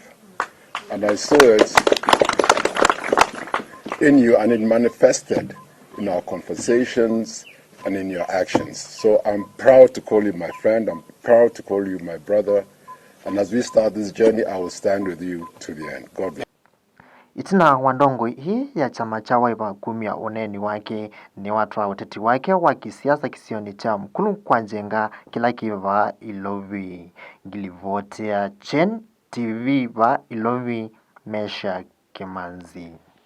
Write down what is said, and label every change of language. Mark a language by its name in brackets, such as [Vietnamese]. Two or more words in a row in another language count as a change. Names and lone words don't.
[English] And I saw it in you, and it manifested in our conversations and in your actions. So I'm proud to call you my friend. I'm proud to call you my brother. And as we start this journey, I will stand with you to the end. God bless. [Kamba] Itina wandongo hii ya chama cha Wiper kumia uneni wake ni watu wa uteti wake wa kisiasa kisioni cha mkulu kwa njenga kila kiva ilovi gilivotea Chen TV va ilovi Mesha Kemanzi.